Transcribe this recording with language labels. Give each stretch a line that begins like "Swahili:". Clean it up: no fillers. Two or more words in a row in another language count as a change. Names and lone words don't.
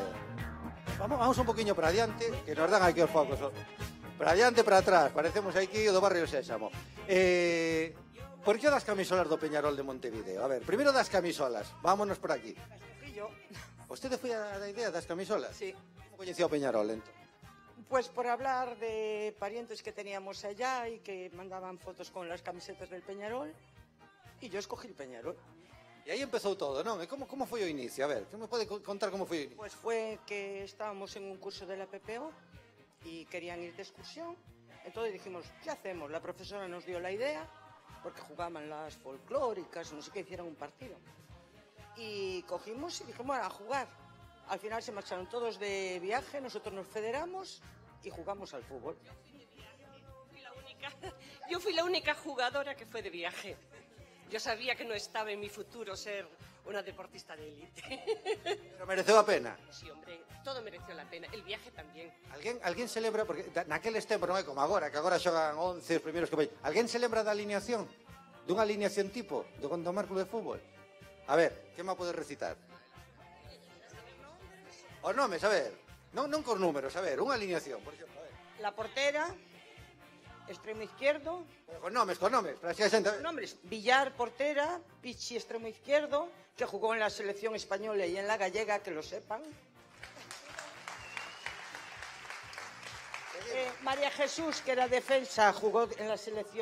Galician: Vamos un poquinho para adiante, que nos dan aquí os focos. Para adiante, para atrás, parecemos aquí o do barrio Sésamo. Por que das camisolas do Peñarol de Montevideo? A ver, primeiro das camisolas, vámonos por aquí. Vostede foi a da idea das camisolas? Sí. Como coñecía o Peñarol, entón?
Spanish: Pues por hablar de parientes que teníamos allá y que mandaban fotos con las camisetas del Peñarol, y yo escogí el Peñarol.
Galician: E aí empezou todo, non? E como foi o inicio? A ver, que me pode contar como foi o inicio?
Spanish: Pues fue que estábamos en un curso de la PPO y querían ir de excursión. Entonces dijimos, ¿qué hacemos? La profesora nos dio la idea, porque jugaban las folclóricas, no sé qué, hicieron un partido. Y cogimos y dijimos, bueno, a jugar. Al final se marcharon todos de viaje, nosotros nos federamos y jugamos al fútbol. Yo fui la única jugadora que fue de viaje. Yo sabía que no estaba en mi futuro ser una deportista de élite.
Galician: Pero mereceu a pena?
Spanish: Sí, hombre, todo mereció la pena. El viaje tamén.
Galician: Alguén se lembra, porque naqueles tempos non é como agora, que agora xogan 11 os primeiros que vai. Alguén se lembra da alineación? Dunha alineación tipo do Gondomar Club de Fútbol? A ver, que me pode recitar? Os nomes, a ver. Non cos números, a ver, unha alineación, por exemplo.
Spanish: La portera, extremo izquierdo. Con nombres,
Galician: para que a xente...
Spanish: Nombres, Villar, portera, Pichi, extremo izquierdo, que jugó en la selección española y en la gallega, que lo sepan. María Jesús, que era defensa, jugó en la selección.